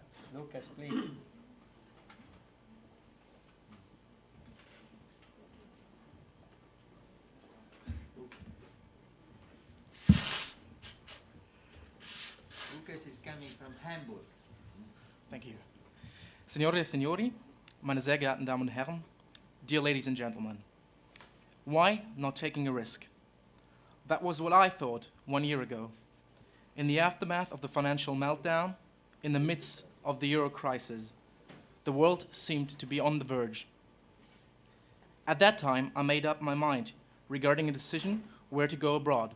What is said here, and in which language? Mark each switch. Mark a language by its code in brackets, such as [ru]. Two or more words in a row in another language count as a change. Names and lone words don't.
[en] Lucas, please. Lucas is coming from Hamburg. Thank you. [it] Signore e signori, [de] meine sehr geehrten Damen und Herren, [en] dear ladies and gentlemen, why not taking a risk? That was what I thought 1 year ago. In the aftermath of the financial meltdown, in the midst of the euro crisis, the world seemed to be on the verge. At that time, I made up my mind regarding a decision where to go abroad.